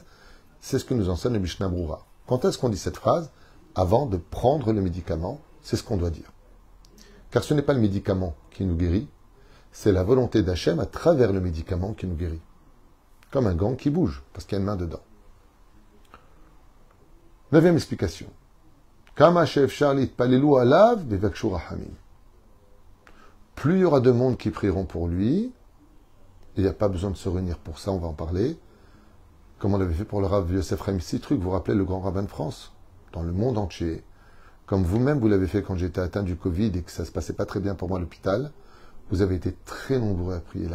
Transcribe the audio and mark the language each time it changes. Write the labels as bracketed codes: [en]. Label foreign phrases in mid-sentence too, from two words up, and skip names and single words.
[fr] C'est ce que nous enseigne le Mishnah Brura. Quand est-ce qu'on dit cette phrase? Avant de prendre le médicament, c'est ce qu'on doit dire. Car ce n'est pas le médicament qui nous guérit, c'est la volonté d'Hachem à travers le médicament qui nous guérit. Comme un gant qui bouge, parce qu'il y a une main dedans. 9e explication. [he] כמה שאפשר יתפללו עליו ויבקשו רחמים. [fr] Plus il y aura de monde qui prieront pour lui, il n'y a pas besoin de se réunir pour ça, on va en parler, comme on l'avait fait pour le Rav Yosef Chaim Sitruk, vous vous rappelez le grand rabbin de France, dans le monde entier, comme vous-même vous l'avez fait quand j'étais atteint du Covid et que ça ne se passait pas très bien pour moi à l'hôpital, vous avez été très nombreux à prier.